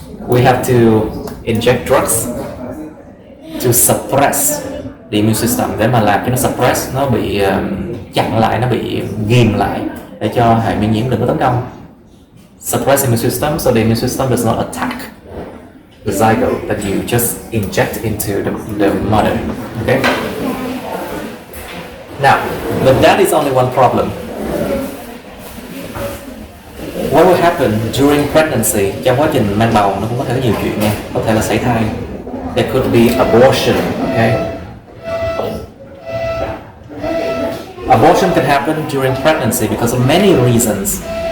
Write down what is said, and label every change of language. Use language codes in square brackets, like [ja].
[en] We have to inject drugs to suppress the immune system, [vi] để mà làm cho nó suppress, nó bị chặn lại, nó bị ghim lại để cho hệ miễn nhiễm đừng có tấn công. [en] Suppress the immune system so the immune system does not attack the zygote that you just inject into the mother. Okay. Now, but that is only one problem. What will happen during pregnancy? [vi] Trong quá trình mang bầu nó cũng có thể có nhiều chuyện nha. Có thể là sảy thai. [en] There could be abortion. Okay. Abortion can happen during pregnancy because of many reasons.